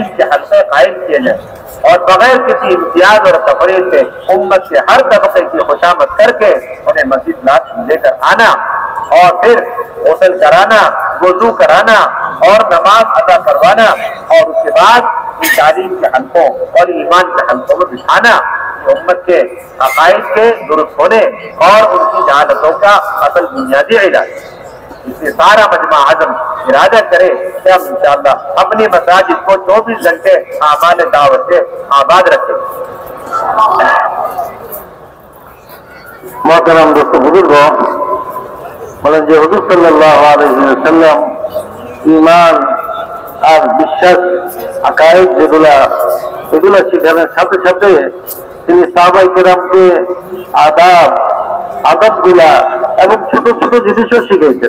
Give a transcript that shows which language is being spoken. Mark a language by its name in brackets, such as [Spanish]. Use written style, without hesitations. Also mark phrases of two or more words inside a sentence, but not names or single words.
[Urdu] کے حلقے قائم کیے جائیں اور بغیر کسی امتیاز اور تفریح سے امت کے ہر طبقے کی خوشامد کر کے انہیں مسجد لے کر آنا اور پھر غسل کرانا، وضو کرانا اور نماز ادا کروانا اور اس کے بعد ان تعلیم کے حلقوں اور ایمان کے حلقوں میں بٹھانا امت کے عقائد کے درست ہونے اور ان کی جہالتوں کا اصل بنیادی علاج. اس لیے سارا مجمع اعظم ارادہ کرے کہ ہم انشاءاللہ اپنی مساجد کو 24 گھنٹے اعمال دعوت سے آباد رکھیں. محترم دوستو بزرگوں، [Bangla] বলেন যে হুজুর [Arabic] صلى الله عليه وسلم [Bangla] ঈমান আর বিশ্বাস আকায়েদ এগুলা শেখানোর সাথে সাথে তিনি সাহাবায়ে কেরামকে আদাবগুলা এবং ছোট ছোট জিনিসও শিখিয়েছেন.